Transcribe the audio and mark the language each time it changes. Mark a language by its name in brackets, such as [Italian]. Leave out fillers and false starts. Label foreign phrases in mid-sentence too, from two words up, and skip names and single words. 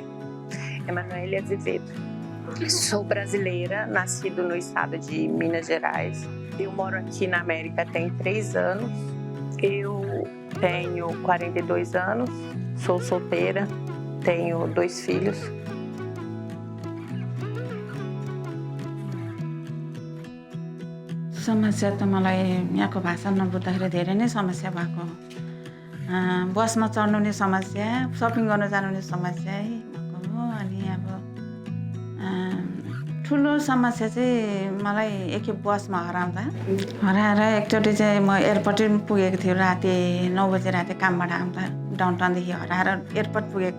[Portuguese] Emanuele Azevedo. Sou brasileira, nascida no estado de Minas Gerais. Eu moro aqui na América tem 3 anos. Eu tenho 42 anos, sou solteira, tenho 2 filhos. [Nepali] समस्या त मलाई यहाँको भाषा नबुझ्दाखेरि धेरै नै समस्या भएको हो। बसमा चढ्नु नि समस्या, सपिङ गर्न जानु नि समस्या भएको हो। अनि अब ठुलो समस्या चाहिँ मलाई एकखेप बसमा हराएर एकचोटि चाहिँ म एयरपोर्ट पुगेको थियो राति 9 बजे राति कामबाट आउँदा डाउनटाउनदेखि हराएर एयरपोर्ट पुगेको।